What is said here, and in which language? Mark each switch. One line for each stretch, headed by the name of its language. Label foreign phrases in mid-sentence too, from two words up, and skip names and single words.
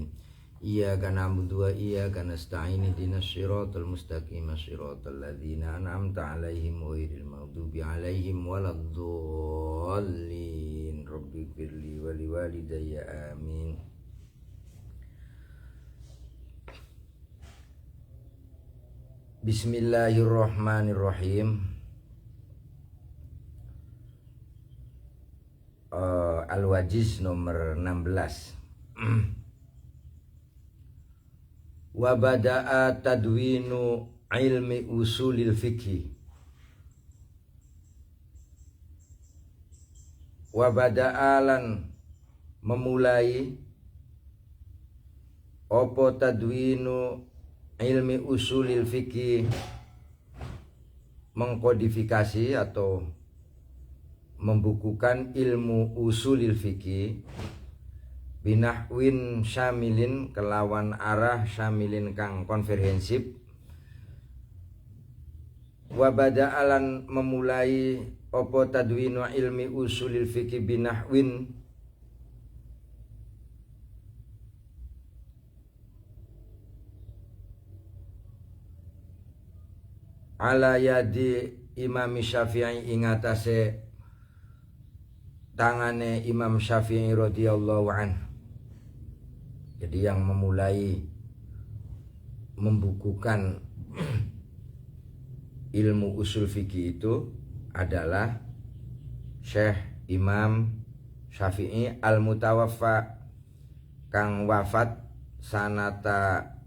Arabic: إياك نعبد وإياك نستعين اهدنا الصراط المستقيم صراط الذين أنعمت عليهم غير المغضوب عليهم ولا الضالين. رب اغفر لي ولوالدي آمين. بسم الله الرحمن الرحيم.
Indonesian: Al-Wajiz nomor 16.
Arabic: وبدأ تدوين علم أصول الفقه. وبدأ
Javanese: memulai opo
Arabic: تدوين علم أصول الفقه,
Indonesian: mengkodifikasi atau membukukan ilmu
Arabic: أصول الفقه، بنحو شامل
Javanese: kelawan arah
Arabic: syamilin
Javanese: kang konferensif.
Arabic: وبدأ
Javanese: memulai opo
Arabic: تدوين علم أصول الفقه بنحو على يد Imam Syafi'i
Javanese: ingatase tangane
Arabic: Imam Syafi'i رضي الله عنه.
Indonesian: Jadi yang memulai membukukan ilmu usul fikih itu adalah Syekh Imam Syafi'i al-Mutawaffa
Javanese: kang wafat
Indonesian: sanata